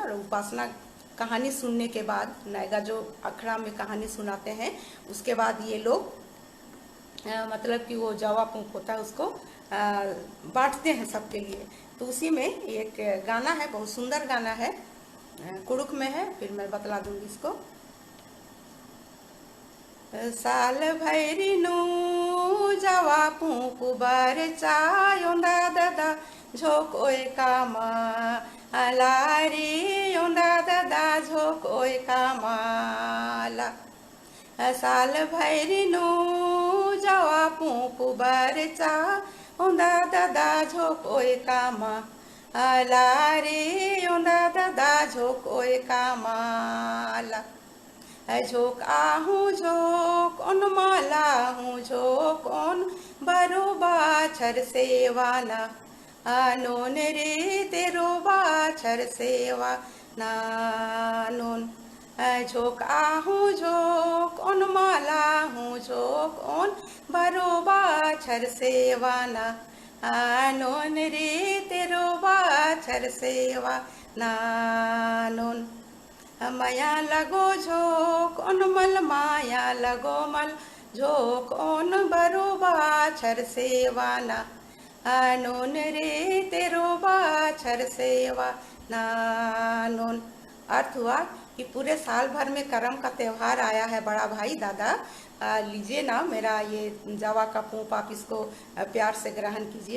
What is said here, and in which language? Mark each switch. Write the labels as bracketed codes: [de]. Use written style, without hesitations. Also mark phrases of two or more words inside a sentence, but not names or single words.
[hi] और उपासना कहानी सुनने के बाद, नायगा जो अखड़ा में कहानी सुनाते हैं, उसके बाद ये लोग मतलब कि वो जावा पूंख होता है उसको बांटते हैं सबके लिए। तो उसी में एक गाना है, बहुत सुंदर गाना है, कुड़ुक में है, फिर मैं बतला दूंगी इसको। [kru] साल भैरी नु जावा पूंख बार चायोंदा दादा झोक ओए कामा लारी योंदा दादा झोक ओए कामाला। साल भैरी नु जावा पूंख बार चायोंदा दादा झोक ओए कामा लारी योंदा दादा झोक ओए कामाला। झोक आहूँ झोक ओन माला हूँ झोक ओन बरो बाछर सेवाना, नोन रे तेरो बाछर सेवा नानोन। झोक आहूँ झोक ओन माला हूँ झोक ओन बरो बाछर सेवाना, नोन रे तेरो बाछर सेवा नानोन। माया लगो झोक ओन मल माया लगो मल झोक ओन बरो बाछर सेवाना, नोन रे तेरो बाछर सेवा नानोन। [hi] अर्थ हुआ कि पूरे साल भर में करम का त्योहार आया है बड़ा भाई दादा, लीजिए ना मेरा ये जवा का पूप, आप इसको प्यार से ग्रहण कीजिए।